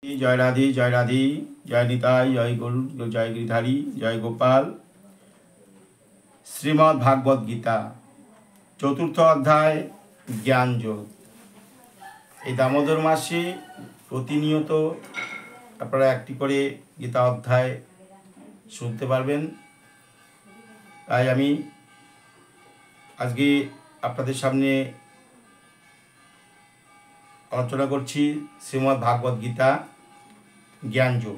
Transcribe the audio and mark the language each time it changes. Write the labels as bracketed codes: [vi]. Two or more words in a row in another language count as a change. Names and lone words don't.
[sa] जय राधे जय निताई जय गुरु जय गिरिधारी जय गोपाल। श्रीमद् भागवत गीता चतुर्थ अध्याय ज्ञान योग। [bn] দামোদর মাসে প্রতিনিয়ত আপনারা একটি করে গীতা অধ্যায় শুনতে পারবেন। তাই আমি আজকে আপনাদের সামনে আলোচনা করছি শ্রীমদ্ ভাগবত গীতা জ্ঞান যোগ।